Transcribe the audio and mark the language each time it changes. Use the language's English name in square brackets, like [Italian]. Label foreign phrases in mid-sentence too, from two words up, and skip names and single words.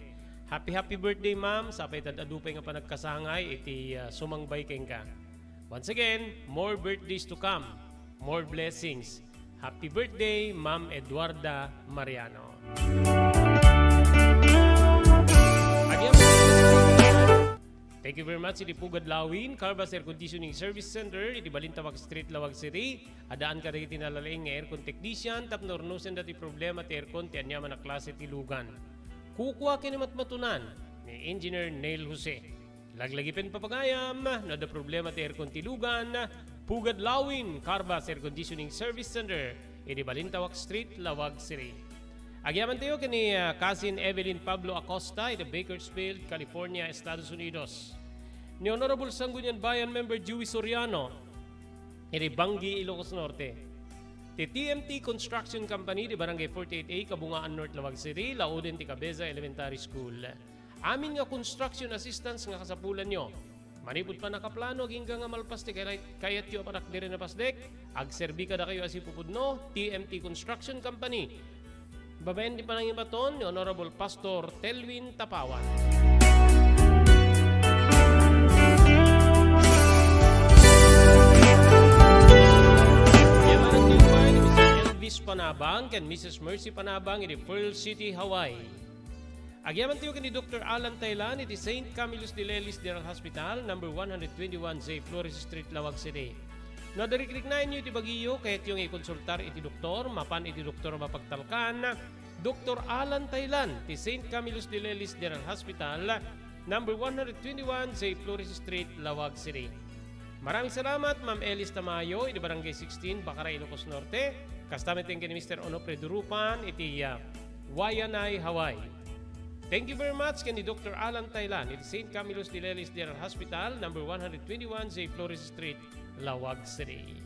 [English] Happy birthday, Ma'am. [Iloko] Sapay tadadupay nga pa nagkasangay iti sumangbay keng ka. [English] Once again, more birthdays to come, more blessings. Happy birthday, Ma'am Eduarda Mariano. Thank you very much. [Iloko] Iti Pugad Lawin, Carbas Air Conditioning Service Center, iti Balintawak Street, Lawag City. Adaan ka rin tinalalaing nga [English] aircon technician, [Iloko] tapnornusen dati problema ti aircon ti anyaman na klase ti lugan. Kukuha kinimat matunan ni Engineer Neil Jose. Laglagipen papagayam, na da problema ti aircon ti lugan, Pugad Lawin, Carbas Air Conditioning Service Center, iti Balintawak Street, Lawag City. Agyaman tayo kini Cousin Evelyn Pablo Acosta, iti Bakersfield, California, Estados Unidos. Ni Honorable Sangguniang Bayan Member Dewey Soriano, iti Bangi, Ilocos Norte. Ti TMT Construction Company, di Barangay 48A, Kabungaan North, Lawag City, Lauden, ti Cabeza Elementary School. Amin nga [English] construction assistance [Iloko] nga kasapulan nyo. Manipod pa nakaplano, hingga nga malpaste, kayat yung panak di rin na pasdek, agserbi ka na kayo asipupudno, TMT Construction Company. Babayan di pa nang ibaton ni Honorable Pastor Telwin Tapawan. Yaman ang tinubayan ni Mr. Elvis Panabang ken Mrs. Mercy Panabang iti Pearl City, Hawaii. Agyaman tiyo ni Dr. Alan Taylan iti St. Camillus de Lelis General Hospital, number 121 J. Flores Street, Lawag City. Nadarikrik-nain nyo iti bagiyo kahit yung ikonsultar iti doktor, mapan iti doktor mapagtalkan, Dr. Alan Taylan, ti St. Camillus de Lelis General Hospital, number 121 J. Flores Street, Lawag City. [Filipino] Maraming salamat, [Iloko] Ma'am Elis Tamayo, iti Barangay 16, Bacara, Ilocos Norte. Kastamit din ni Mr. Onofre Durupan, iti Waianae, Hawaii. [English] Thank you very much [Iloko] kay ni [English] Dr. Alan Taylan, iti St. [Iloko] Camillus de Lelis General Hospital, number 121 J. Flores Street, Lawag City.